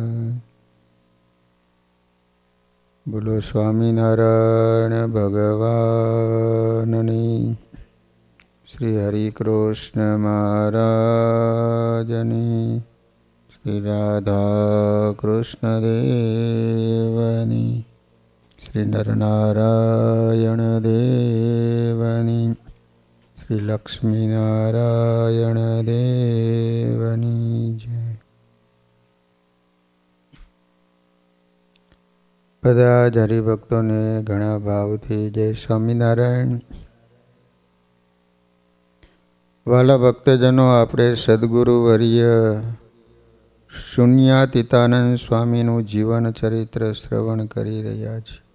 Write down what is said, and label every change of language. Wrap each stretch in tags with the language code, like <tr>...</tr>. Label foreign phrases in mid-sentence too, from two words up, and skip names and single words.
<gu>બોલો સ્વામીનારાયણ ભગવાનની, શ્રી હરિકૃષ્ણ મહારાજની, શ્રી રાધા કૃષ્ણ દેવની, શ્રી નરનારાયણ દેવની, શ્રી લક્ષ્મી નારાયણ દેવની જય। બધા જ હરિભક્તોને ઘણા ભાવથી જય સ્વામિનારાયણ। વાલા ભક્તજનો, આપણે સદગુરુ વર્ય શૂન્યાતીતાનંદ સ્વામીનું જીવન ચરિત્ર શ્રવણ કરી રહ્યા છીએ।</gu>